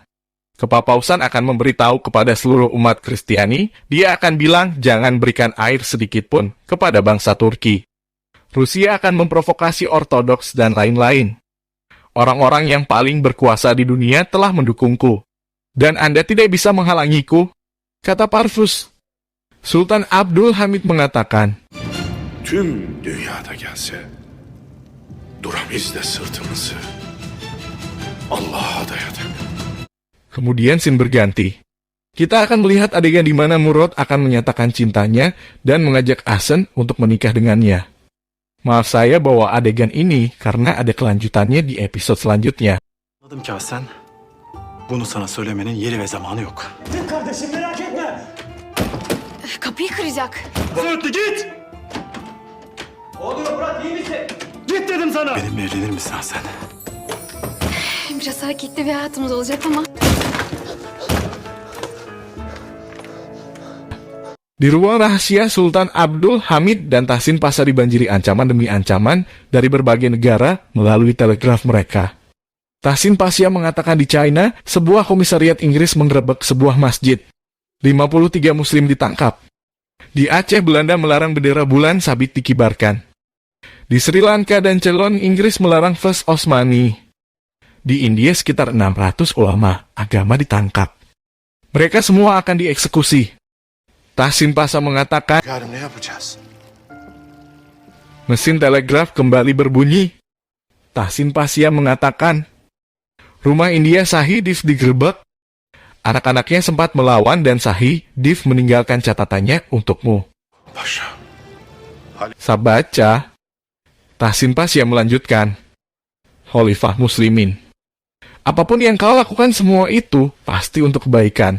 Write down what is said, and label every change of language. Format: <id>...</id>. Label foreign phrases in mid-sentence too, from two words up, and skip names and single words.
<id>Kepapausan akan memberitahu kepada seluruh umat Kristiani, dia akan bilang jangan berikan air sedikit pun kepada bangsa Turki. Rusia akan memprovokasi Ortodoks dan lain-lain. Orang-orang yang paling berkuasa di dunia telah mendukungku, dan Anda tidak bisa menghalangiku, kata Parvus. Sultan Abdul Hamid mengatakan,</id> <tr>Tüm dünyada gelse, duramayız da sırtımızı Allah'a dayadık.</tr> <id>Kemudian scene berganti. Kita akan melihat adegan di mana Murad akan menyatakan cintanya dan mengajak Asen untuk menikah dengannya. Maaf saya bawa adegan ini karena ada kelanjutannya di episode selanjutnya.</id> <tr>Anladım ki Hasan, bunu sana söylemenin yeri ve zamanı yok. Kardeşim merak etme. Kapıyı kıracak. Söğütlü git. Ne oluyor Murat, iyi misin? Git dedim sana. Benimle evlenir misin Hasan? Biraz hareketli bir hayatımız olacak ama.</tr> <id>Di ruang rahasia, Sultan Abdul Hamid dan Tahsin Pasha dibanjiri ancaman demi ancaman dari berbagai negara melalui telegraf mereka. Tahsin Pasha mengatakan di China, sebuah komisariat Inggris menggerebek sebuah masjid. 53 muslim ditangkap. Di Aceh, Belanda melarang bendera bulan sabit dikibarkan. Di Sri Lanka dan Ceylon, Inggris melarang First Osmani. Di India, sekitar 600 ulama agama ditangkap. Mereka semua akan dieksekusi. Tahsin Pasha mengatakan,</id> <tr>Yarın ne yapacağız?</tr> <id>mesin telegraf kembali berbunyi. Tahsin Pasya mengatakan, rumah India Sahih Div digerebek. Anak-anaknya sempat melawan dan Sahih Div meninggalkan catatannya untukmu. Paşa. Saya baca, Tahsin Pasya melanjutkan, Khalifah Muslimin, apapun yang kau lakukan semua itu pasti untuk kebaikan.</id>